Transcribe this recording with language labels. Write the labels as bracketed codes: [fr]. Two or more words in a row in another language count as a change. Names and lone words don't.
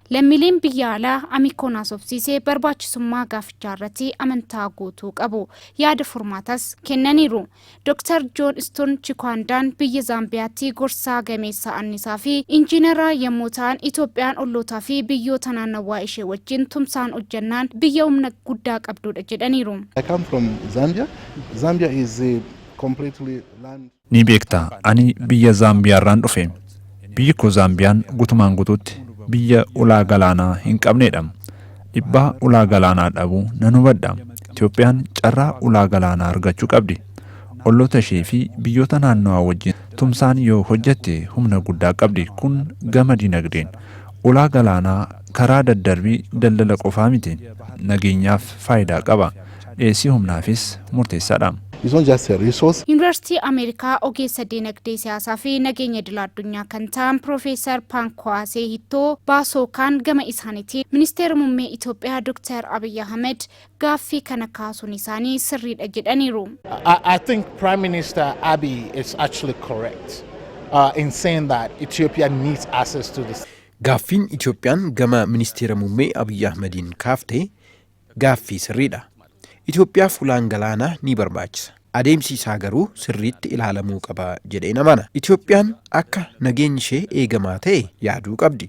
[om] Lammiileen biyya alaa Amiikoon haasofsiisee barbaachisummaa gaafichaa irratti amantaa guutuu qabu. Yaada furmaatas kennaniiru. Dr. John Stone Chikwandaan biyya Zaambiyaatti gorsaa gameessa annisaa fi injiinara yommuu ta'an Itoophiyaan ollootaa fi biyyoota naannawaa ishee wajjin tumsaan hojjannaan biyya humna guddaa qabdudha jedhaniiru. [en] I come from Zambia. Zambia is completely land. [om] Ni beektaa ani biyya Zaambiyaa irraan dhufe. Biyyi koo Zaambiyaan gutumaan gutuutti biyya ulaa galaanaa hin qabneedha. Dhibbaa ulaa galaanaa dhabuu nan hubadha. Itoophiyaan carraa ulaa galaanaa argachuu qabdi. Olloota ishee fi biyyoota naannawaa wajjin tumsaan yoo hojjette humna guddaa qabdi. Kun gama dinagdeen. Ulaa galaanaa karaa daddarbii daldala qofaa miti. Nageenyaaf faayidaa qaba. Dhiyeessii humnaafis murteessaadha. [en] It's not just a resource. [om] Yuunivarsiitii Ameerikaa ogeessa dinagdee siyaasaa fi nageenya idil addunyaa kan ta'an Profeesar Paankwasee Hittoo Baasookaan gama isaaniitiin ministeera muummee Itoophiyaa Dr. Abiy Ahmed gaaffii kana kaasuun isaanii sirriidha jedhaniiru. [en] I think Prime Minister Abiy is actually correct in saying that Ethiopia needs access to this. [om] Gaaffiin Itoophiyaan gama ministeera muummee Abiy Ahmediin kaaftee gaaffii sirriidha. Itoophiyaaf ulaan galaanaa ni barbaachisa. Adeemsi isaa garuu sirriitti ilaalamuu qaba jedheen amana. Itoophiyaan akka nageenyi ishee eegamaa ta'e yaaduu qabdi.